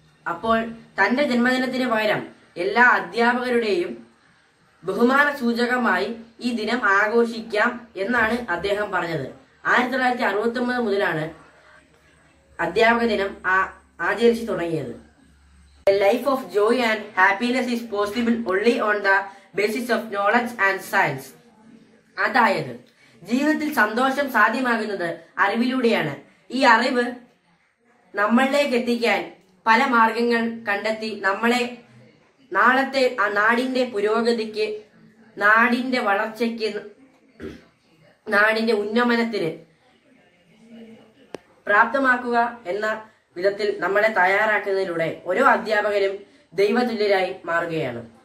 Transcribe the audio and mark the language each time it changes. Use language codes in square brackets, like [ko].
[ml] അപ്പോൾ തന്റെ ജന്മദിനത്തിന് പകരം എല്ലാ അധ്യാപകരുടെയും ബഹുമാന സൂചകമായി ഈ ദിനം ആഘോഷിക്കാം എന്നാണ് അദ്ദേഹം പറഞ്ഞത്. 1969 മുതലാണ് അധ്യാപക ദിനം ആചരിച്ചു തുടങ്ങിയത്. [en] A life of joy and happiness is possible only on the basis of knowledge and science. [ml] അതായത് ജീവിതത്തിൽ സന്തോഷം സാധ്യമാകുന്നത് അറിവിലൂടെയാണ്. ഈ അറിവ് നമ്മളിലേക്ക് എത്തിക്കാൻ പല മാർഗങ്ങൾ കണ്ടെത്തി നമ്മളെ നാളത്തെ നാടിന്റെ പുരോഗതിക്ക്, നാടിന്റെ വളർച്ചയ്ക്ക്, നാടിന്റെ ഉന്നമനത്തിന് പ്രാപ്തമാക്കുക എന്ന വിധത്തിൽ നമ്മളെ തയ്യാറാക്കുന്നതിലൂടെ ഓരോ അധ്യാപകരും ദൈവതുല്യരായി മാറുകയാണ്.